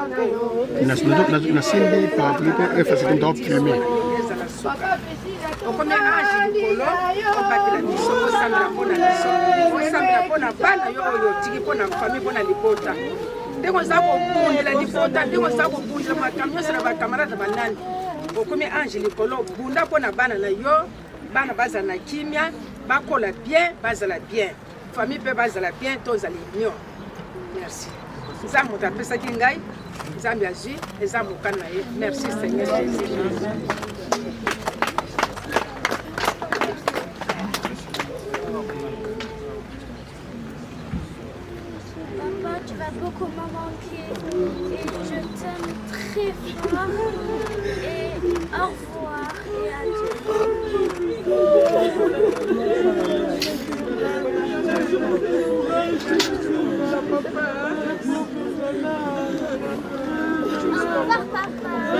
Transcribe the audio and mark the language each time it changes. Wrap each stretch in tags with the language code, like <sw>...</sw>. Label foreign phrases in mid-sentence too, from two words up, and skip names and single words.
<ln>Nasi ndi para tu ko efasi ko do filmer. Okomia ange likolo obatela biso osambela mpona biso osambela mpona bana yo oyo otiki mpona famille mpona libota ndenge oza kobundela libota ndenge oza kobundela makambo nyonso na bakamarade banani okomia ange likolo bunda mpona bana na yo bana bazala na kimia bakola bien bazala bien famille mpe bazala bien tozala union.</ln> <fr>Merci.</fr> <ln>Eza moto apesaki ngai nzambe azwi eza mokano na ye.</ln> <fr>Merci Seigneur Jésus. Papa, tu vas beaucoup me manquer et je t'aime très fort et au revoir et adieu. Au revoir papa.</fr>